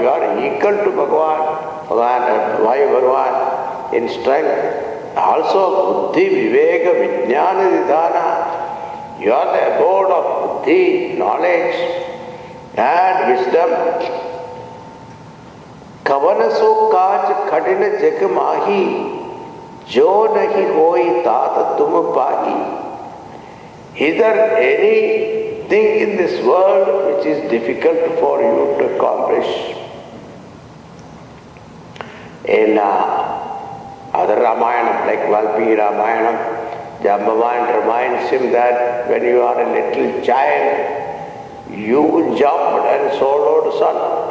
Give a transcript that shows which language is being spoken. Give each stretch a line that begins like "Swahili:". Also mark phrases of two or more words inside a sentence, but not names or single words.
English: You are equal to Vayu Bhagavan in strength. Also
Sanskrit: Buddhi, Viveka, Vijnana, Nidhana.
English: You are the abode of Buddhi, knowledge and wisdom.
Awadhi: कवन सो काज कठिन जग माहीं, जो नहिं होइ तात तुम पाहीं.
English: Is there anything in this world which is difficult for you to accomplish? In other Ramayana, like Valmiki Ramayana, Jambavan reminds him that when you are a little child, you jumped and swallowed sun.